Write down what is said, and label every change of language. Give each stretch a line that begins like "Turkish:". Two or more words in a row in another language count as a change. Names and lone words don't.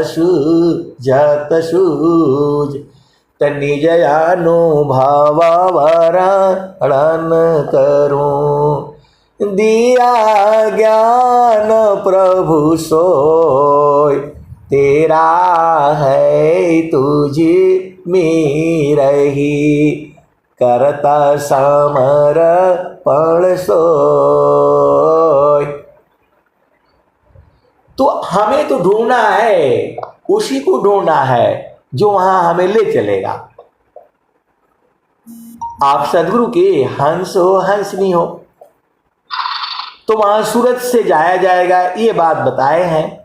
Hindi: सूझ निज अनुभव वर्णन करूं दिया ज्ञान प्रभु सोय तेरा है तुझी मेरही करता समर्पण सोय। तो हमें तो ढूंढना है, उसी को ढूंढना है जो वहां हमें ले चलेगा। आप सदगुरु के हंस हो हंसनी हो तो वहां सूरत से जाया जाएगा, ये बात बताए हैं।